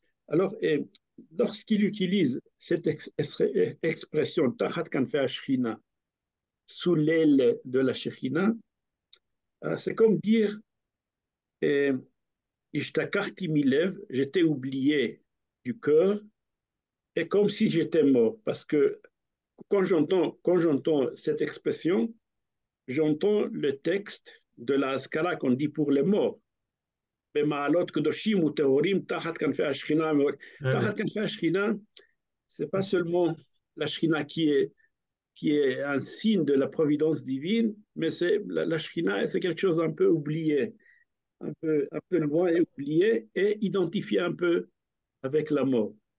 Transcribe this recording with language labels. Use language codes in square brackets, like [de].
[fr] Alors, lorsqu'il utilise cette expression, Tahat Kanfe Ashchina, sous l'aile de la Shekhinah, c'est comme dire, euh, Ishtakarti Milev, j'étais oublié du cœur, et comme si j'étais mort. Parce que quand j'entends cette expression, j'entends le texte de la Haskara qu'on dit pour les morts. [he] במעלות קדושים וטהורים תחת כנפי השכינה. [fr] Oui, oui. [he] תחת כנפי השכינה, [fr] c'est pas seulement la Shekhinah qui est un signe de la providence divine, mais c'est la Shekhinah, c'est quelque chose un peu oublié, un peu loin et oublié, et identifié un peu avec la mort.